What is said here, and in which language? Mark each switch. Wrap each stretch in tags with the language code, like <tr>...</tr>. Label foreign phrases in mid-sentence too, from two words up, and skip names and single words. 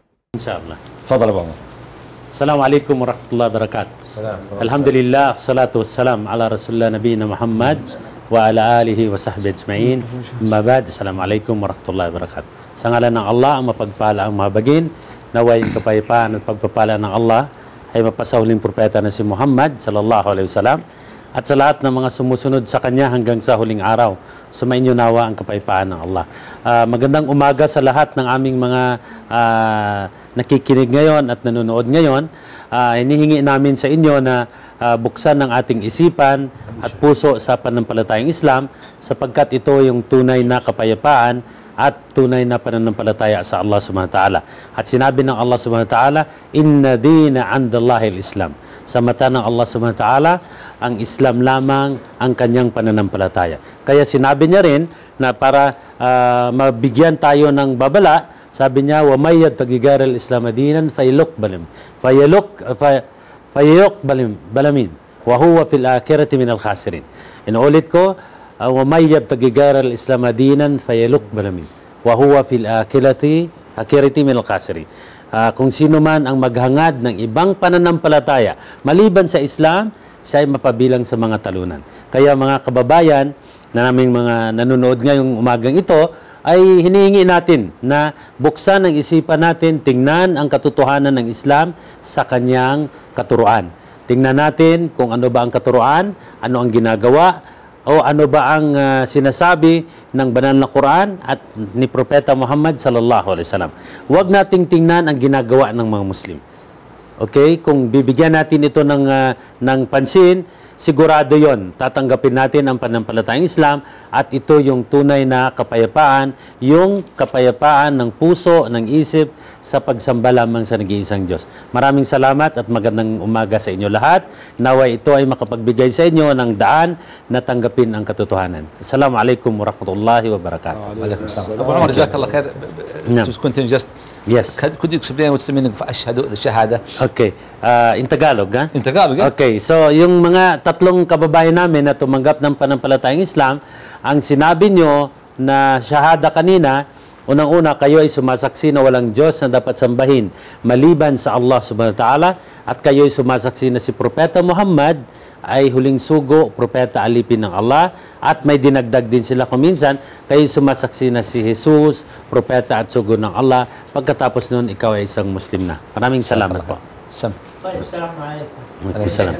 <ar>إن شاء الله. تفضل أبو عمر. السلام عليكم ورحمة الله وبركاته. الحمد لله والصلاة والسلام على رسول الله نبينا محمد وعلى آله وصحبه أجمعين. أما بعد, السلام عليكم ورحمة الله وبركاته.</ar> <tl>Sa ngalan ng Allah, ang mapagpala ang mahabagin, naway ang kapayapaan at pagpapala ng Allah ay mapasahuling propeta na si Muhammad</tl> <ar>صلى الله عليه وسلم</ar> <tl>at sa lahat ng mga sumusunod sa kanya hanggang sa huling araw. Sumainyo nawa ang kapayapaan ng Allah. Magandang umaga sa lahat ng aming mga nakikinig ngayon at nanonood ngayon. Hinihingi namin sa inyo na buksan ng ating isipan at puso sa pananampalatayang Islam sapagkat ito yung tunay na kapayapaan at tunay na pananampalataya sa Allah</tl> <ar>سبحانه وتعالى.</ar> <tl>At sinabi ng Allah</tl> <ar>سبحانه وتعالى, إن الدين عند الله الإسلام.</ar> <tl>Sa mata ng Allah</tl> <ar>سبحانه وتعالى,</ar> <tl>ang Islam lamang ang kanyang pananampalataya. Kaya sinabi niya rin na para mabigyan tayo ng babala, sabi niya,</tl> <ar>ومن يبتغ غير الإسلام دينا فيقبل بلامن وهو في الآخرة من الخاسرين.</ar> <tl>Inuulit ko,</tl> <ar>ومن يبتغ غير الإسلام دينا فيقبل بلامن وهو في الآخرة من الخاسرين.</ar> <tl>Kung sino man ang maghangad ng ibang pananampalataya maliban sa Islam, siya ay mapabilang sa mga talunan. Kaya mga kababayan na naming mga nanonood ngayong umagang ito, ay hinihingi natin na buksan ang isipan natin, tingnan ang katotohanan ng Islam sa kanyang katuruan. Tingnan natin kung ano ba ang katuruan, ano ang ginagawa, o ano ba ang sinasabi ng banal na Quran at ni Propeta Muhammad</tl> <ar>صلى الله عليه وسلم.</ar> <tl>Huwag nating tingnan ang ginagawa ng mga Muslim. Okay? Kung bibigyan natin ito ng pansin, sigurado yon, tatanggapin natin ang pananampalatayang Islam at ito yung tunay na kapayapaan, yung kapayapaan ng puso, ng isip sa pagsamba lamang sa nag-iisang Diyos. Maraming salamat at magandang umaga sa inyo lahat. Naway ito ay makapagbigay sa inyo ng daan na tanggapin ang katotohanan.</tl> <ar>السلام عليكم ورحمة الله وبركاته. Abu Umar, جزاك الله خير.</ar> <en>To continue just. Yes. Could you explain what's the meaning of ashhadu, shahada? Okay. In Tagalog, ha? In Tagalog, yeah? Okay.</en> <tl>So, yung mga tatlong kababayan namin na tumanggap ng pananampalatayang Islam, ang sinabi nyo na shahada kanina, unang-una, kayo ay sumasaksi na walang Diyos na dapat sambahin maliban sa Allah</tl> <ar>سبحانه وتعالى</ar> <tl>at kayo ay sumasaksi na si Propeta Muhammad ay huling sugo, propeta alipin ng Allah at may dinagdag din sila kuminsan, kayo sumasaksi na si Jesus, propeta at sugo ng Allah. Pagkatapos nun, ikaw ay isang Muslim na. Maraming salamat po.</tl> <ar>السلام عليكم.</ar>